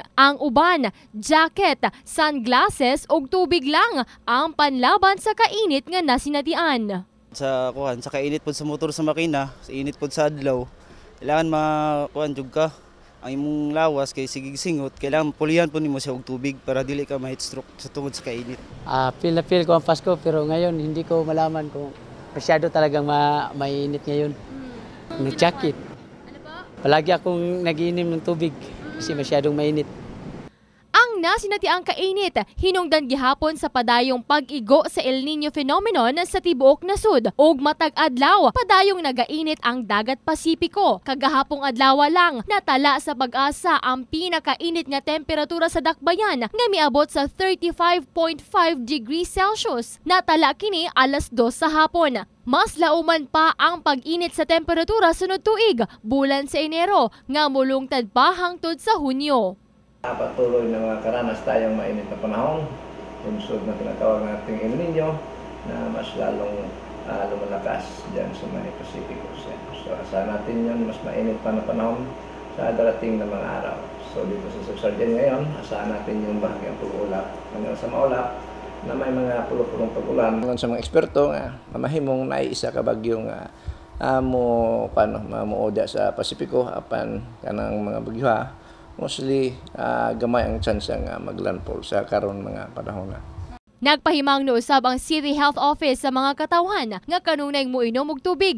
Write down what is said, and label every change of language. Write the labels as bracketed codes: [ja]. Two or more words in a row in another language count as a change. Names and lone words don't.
[ceb] Ang uban, jacket, sunglasses ug tubig lang ang panlaban sa kainit nga nasinatian. Sa kainit pod sa motor sa makina, sa init pod sa adlaw, kailangan jud ka. Ang imong lawas kay sigig-singot, kailangan pulihan po nimo siya og tubig para dili ka ma- [en] heat stroke [ceb] sa tungod sa kainit. [tl] Feel na feel ko ang Pasko pero ngayon hindi ko malaman kung masyado talagang mainit ngayon. Nag-jacket. Palagi akong nag-iinom ng tubig kasi masyadong mainit. [ceb] Ang nasinatiang kainit hinungdan gihapon sa padayong pag-igo sa El Niño phenomenon sa tibuok nasud ug matag adlaw padayong nagainit ang dagat Pasipiko. Kagahapong adlaw lang natala sa Pag-asa ang pinakainit nga temperatura sa dakbayan nga miabot sa 35.5 [en] degrees Celsius. [ceb] Natala kini alas 2 sa hapon. Mas lauman pa ang pag-init sa temperatura sunod tuig, bulan sa Enero, nga mulungtad pa hangtod sa Hunyo. [tl] Patuloy na mga karanas tayong mainit na panahon, bunsod na tinatawag nating El Niño na mas lalong lumalakas dyan sa may Pacific Ocean. So asahan natin yun, mas mainit pa na panahon sa darating na mga araw. So dito sa Sorsogon ngayon, asahan natin yung bahagyang pag-ulap hanggang sa maulap na may mga pulong-pulong pag-ulan. [ceb] Sa mga eksperto nga, mamahimong naisa ka bagyo nga mamuoda sa Pasipiko apan kanang mga bagyo mostly gamay ang chance nga maglandfall sa karon mga panahon na. Nagpahimang usab ang City Health Office sa mga katawhan nga kanunay moinom og tubig.